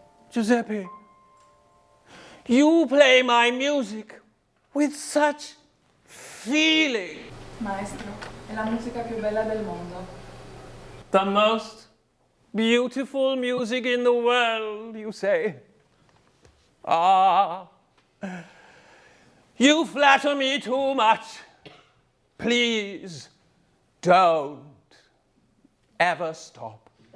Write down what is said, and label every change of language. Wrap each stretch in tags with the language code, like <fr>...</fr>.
<en>Giuseppe, you play my music with such feeling.</en> <it>Maestro, è la musica più bella del mondo.</it> <en>The most beautiful music in the world, you say? Ah, you flatter me too much. Please don't ever stop.</en>